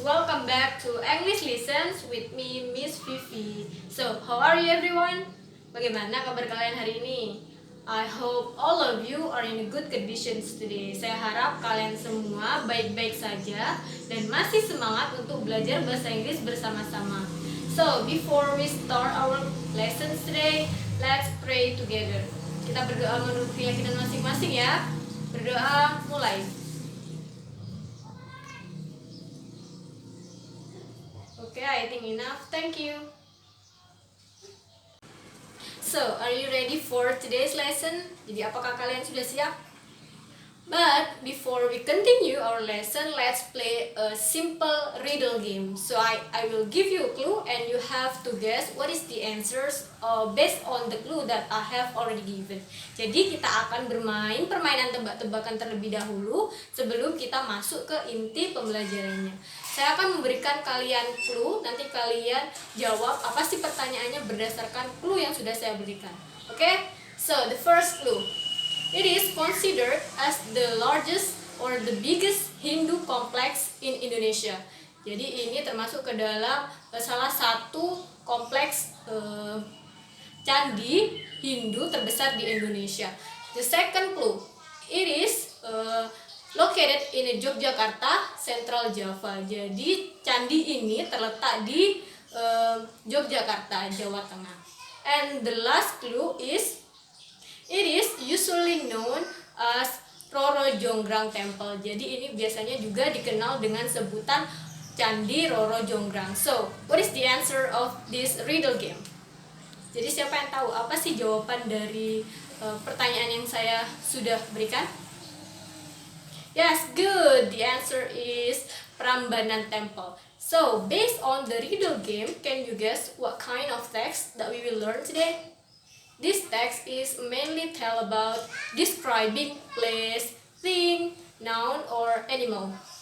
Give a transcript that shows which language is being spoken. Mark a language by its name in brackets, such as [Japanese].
[English] Welcome back to English Lessons with me, Miss Vivi. So, how are you everyone? [Indonesian] Bagaimana kabar kalian hari ini? [English] I hope all of you are in good conditions today. [Indonesian] Saya harap kalian semua baik-baik saja dan masih semangat untuk belajar bahasa Inggris bersama-sama. [English] So, before we start our lessons today, let's pray together. [Indonesian] Kita berdoa menurut keyakinan masing-masing ya. Berdoa, mulai. [English] Okay, I think enough. Thank you. So, are you ready for today's lesson? [Indonesian] Jadi, apakah kalian sudah siap? [English] But before we continue our lesson, let's play a simple riddle game. So, I will give you a clue and you have to guess what is the answers based on the clue that I have already given. [Indonesian] Jadi, kita akan bermain permainan tebak-tebakan terlebih dahulu sebelum kita masuk ke inti pembelajarannya. Saya akan memberikan kalian clue, nanti kalian jawab apa sih pertanyaannya berdasarkan clue yang sudah saya berikan. Okay? [English] So, the first clue. It is considered as the largest or the biggest Hindu complex in Indonesia. [Indonesian] Jadi ini termasuk ke dalam salah satu kompleks candi Hindu terbesar di Indonesia. [English] The second clue. It is located in Yogyakarta, Central Java. [Indonesian] Jadi candi ini terletak di Yogyakarta, Jawa Tengah. [English] And the last clue is it is usually known as Roro Jonggrang Temple. [Indonesian] Jadi ini biasanya juga dikenal dengan sebutan Candi Roro Jonggrang. [English] So, what is the answer of this riddle game? [Indonesian] Jadi siapa yang tahu apa sih jawaban dari pertanyaan yang saya sudah berikan? [English] Yes, good. The answer is Prambanan Temple. So, based on the riddle game, can you guess what kind of text that we will learn today? This text is mainly tell about describing place, thing, noun, or animal.